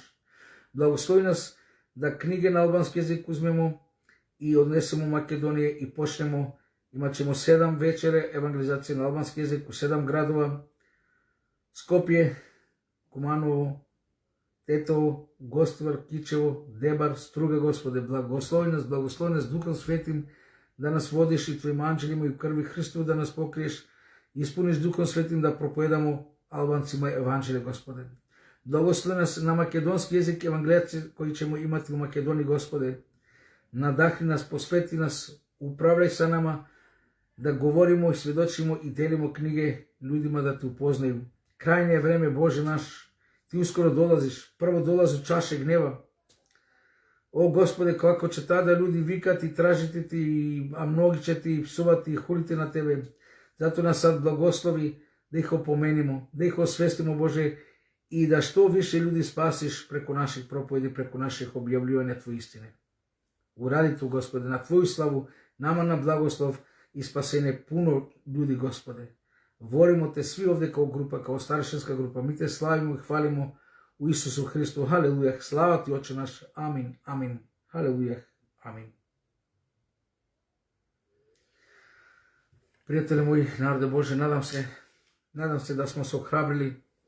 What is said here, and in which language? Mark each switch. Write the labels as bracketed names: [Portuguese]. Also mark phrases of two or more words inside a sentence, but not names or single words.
[Serbian] Благослови нас да книге [Macedonian] на албански јазик [Serbian] узмемо и однесемо у Македонија и почнемо. Имачемо 7 вечере евангелизација [Macedonian] на албански јазик [Serbian] у 7 градова: Скопје, Куманово, Тетово, Гостивар, Кичево, Дебар, Струга. Господе, благослови нас Духом Светим да нас водиш и Твоим анđелima и крви Христов да нас покриеш, испуниш Духом Светим да проповедамо албанцима евангелие, Господе. Благослови нас [Macedonian] на македонски јазик [Serbian] евангелијаци кои ćemo имати у Македонија, Господе. Надахни нас, посвети нас, управляј са нама, да говоримо и сведочимо и делимо книге ljudima да те упознају. Крајне е време, Боже наш, ти ускоро долазиш. Прво долази чаше гнева. О, Господе, како ќе тада люди викат и тражите ти, а многи ќе ти псуват и хулите на Тебе. Зато нас сад благослови да их опоменимо, да их освестимо, Боже, и да што више люди спасиш преку наших проповеди, преку наших објавljivања Твои истине. Уради то, Господе, на Твоju славу, нама на благослов и спасење пуно люди, Господе. Волимо Те сви овде као група, као старшинска група. Ми Те славимо и хвалимо у Исусу Христу. Халелуја. Слава Ти, Отче наш. Амин. Амин. Халелуја. Амин. Пријатели мои, народе Боже, надам се да смо се охрабрили.